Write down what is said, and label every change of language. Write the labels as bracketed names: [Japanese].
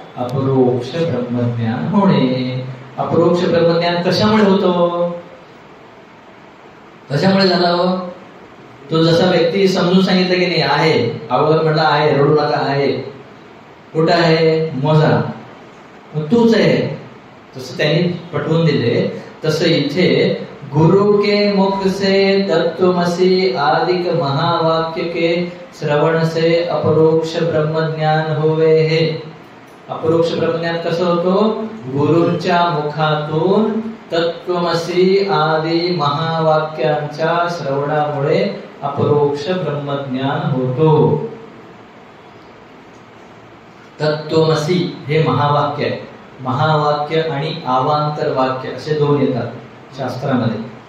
[Marathi] अपरोक्ष ब्रह्मज्ञान होणे. अपरोक्ष ब्रह्मज्ञान कशामुळे होतो? कशामुळे झालं? तो जसा व्यक्ती समजून सांगितलं की नाही आहे, अगोदर म्हटलं आहे, रडू नका आहे, कुठं आहे मोजा, मग तूच आहे, तसं त्यांनी पटवून दिले. तसं इथे [Hindi] गुरु के मुख से तत्वमसी आदिक महावाक्य के श्रवण से अपरोक्ष ब्रह्मज्ञान होवे हे. [Marathi] अपरोक्ष ब्रह्मज्ञान कसं होतो? गुरूंच्या मुखातून तत्वमसी आदी महावाक्यांच्या श्रवणामुळे अपरोक्ष ब्रह्मज्ञान होतो. तत्वमसी हे महावाक्य आहे. महावाक्य आणि अवांतर वाक्य असे दोन येतात शास्त्रामध्ये.